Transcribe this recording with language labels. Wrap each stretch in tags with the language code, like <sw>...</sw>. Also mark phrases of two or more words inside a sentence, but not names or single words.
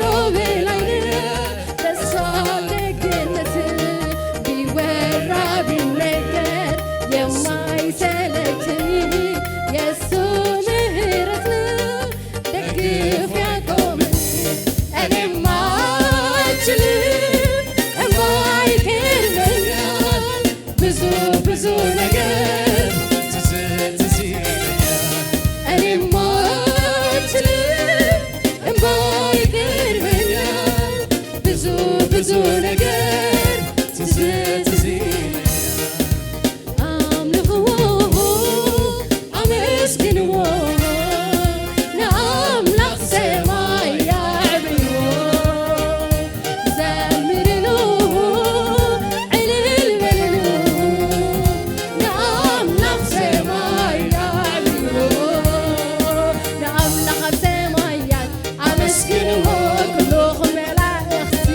<am>በላይ ነው በእሷ ደግነት ቢወራ ቢነገር የማይሰለቸኝ የእሱ ምሕረት ነው ደግፎ ያቆመኝ እኔማ አልችልም የማይገርመኛል ብዙ ነገር ትዝ ይለኛል እኔማ አልችልም የማይገርመኛል ብዙ ነገር ትዝ ይለኛል</am> <ti>አምልኽዎ አመስግንዎ ንኣምላኽ ሰማይ ያዕብይዎ ዘምርሉ ዕልል በልሉ ንኣምላኽ ሰማይ ያዕብይዎ ንኣምላኽ ኣብ ሰማያት ኣመስግንዎ ኩልኹም መላእኽቲ</ti>